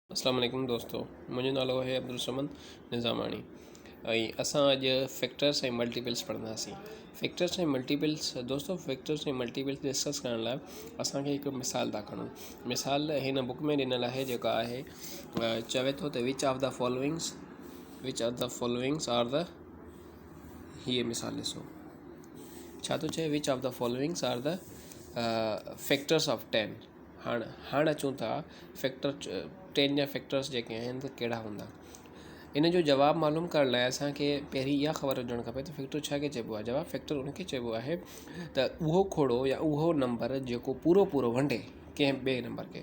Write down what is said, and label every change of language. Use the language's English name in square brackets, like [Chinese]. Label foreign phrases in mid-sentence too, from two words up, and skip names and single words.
[Arabic] السلام عليكم [Sindhi] दोस्तों, मुंहिंजो नालो आहे अब्दुल समद निज़ामानी। ऐं असां अॼु फैक्टर्स ऐं मल्टीपल्स पढ़ंदासीं। फैक्टर्स ऐं मल्टीपल्स दोस्तों, फैक्टर्स ऐं मल्टीपल्स डिस्कस करण लाइ असांखे हिकु मिसाल था खणूं। मिसाल हिन बुक में ॾिनल आहे, जेका आहे चवे थो त [English] which of the followings are the, [Sindhi] हीअ मिसाल ॾिसो छा थो चए, [English] which of the followings are the factors of 10. [Sindhi] हाणे अचूं था फैक्टर 10 जा फैक्टर्स जेके आहिनि त कहिड़ा हूंदा। इन जो जवाबु मालूम करण लाइ असांखे पहिरीं इहा ख़बर हुजणु खपे त फैक्टर छा खे चइबो आहे। जवाबु फैक्टर उनखे चइबो आहे त उहो खोड़ो या उहो नंबर जेको पूरो वंडे कंहिं ॿिए नंबर खे।